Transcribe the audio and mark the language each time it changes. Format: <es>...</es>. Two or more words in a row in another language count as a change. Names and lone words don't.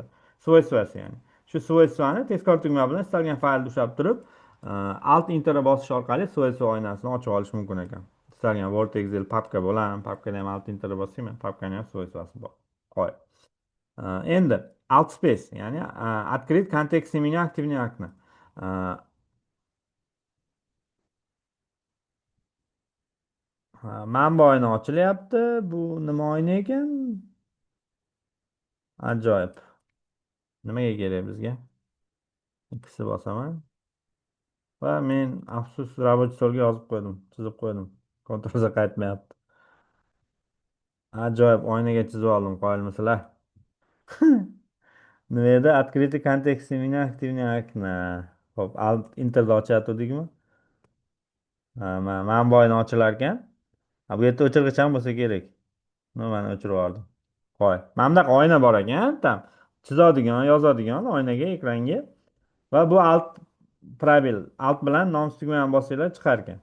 <uz>Svoystvasi ya'ni. Shu svoystvani tezkor tugma bilan istalgan faylni ushlab turib, Alt Enter'a bosish orqali svoystva oynasini ochib olish mumkin ekan. Istalgan Word, Excel, papka bo'lan, papkada ham Alt Enter'a bossang, papkani ham svoystvasi bor. Qo'y. Endi Alt Space, ya'ni</uz> <ru>открыть контекстный меню активное окно.</ru> <uz>Mana bu oyna ochilyapti. Bu nima oyna ekan? Ajoyib. Nimaga kerak bizga? Ikkisi bosaman. Va men afsus</uz> <ru>рабочий stolga</ru> <uz>yozib qo'ydim, chizib qo'ydim. Kontrolga qaytmayapti. Ajoyib, oynaga chizib oldim, qoyilmisizlar. Nima edi?</uz> <ru>Открытый контекстный меню активное окно.</ru> <uz>Xo'p, Alt Enter'da ochyaptidikmi? Mana bu oyna ochilar ekan. Bu yerda o'chirg'ich ham bo'lsa kerak. Mana o'chirib yubordim. Qo'y. Mana bunaqa oyna bor ekan, tam chizadigan, yozadigan oynaga, ekranga va bu alt probel, alt bilan nom tugmani bossanglar chiqar ekan.</uz>